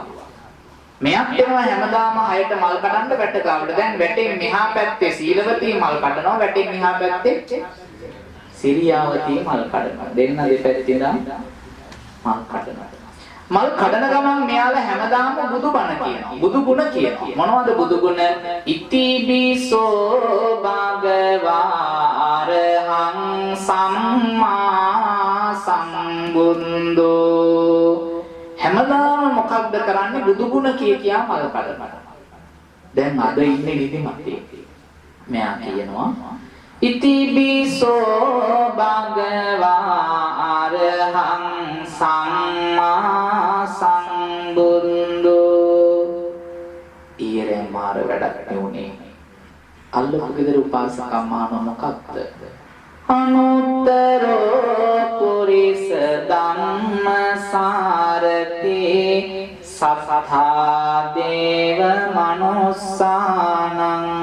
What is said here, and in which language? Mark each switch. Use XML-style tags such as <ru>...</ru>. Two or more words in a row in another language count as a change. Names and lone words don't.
<si>මෙයක් එනවා හැමදාම 6ට මල් කඩන්න වැටගාවට. දැන් වැටෙන් මෙහා පැත්තේ සීලවතී මල් කඩනවා වැටෙන් මෙහා පැත්තේ සිරියාවතී මල් කඩනවා. දෙන්න දෙපැත්තේ ඉඳන් මල් කඩනවා. මල් කඩන ගමන් මෙයාලා හැමදාම බුදුබණ කියනවා. බුදු ගුණ කියනවා. මොනවද බුදු ගුණ?</si> <pi>ඉතිබිසෝ භගවා අරහං සම්මා සම්බුද්ධෝ.</pi> <si>හැමදාම මොකක්ද කරන්නේ? බුදු ගුණ කියා මල් කඩනවා. දැන් අද ඉන්නේ නිදිමතේ. මෙයා කියනවා</si> <pi>ඉතිබිසෝ භගවා අරහං සම්මා සම්බුද්ධෝ.</pi> <si>ඊරේ මාර වැඩක් නෙවුනේ. අල්ලපු ගෙදර උපාසකම්මාන මොකක්ද?</si> <pi>අනුත්තරෝ පුරිස ධම්මසාරති සත්තා දේව මනුස්සානං.</pi>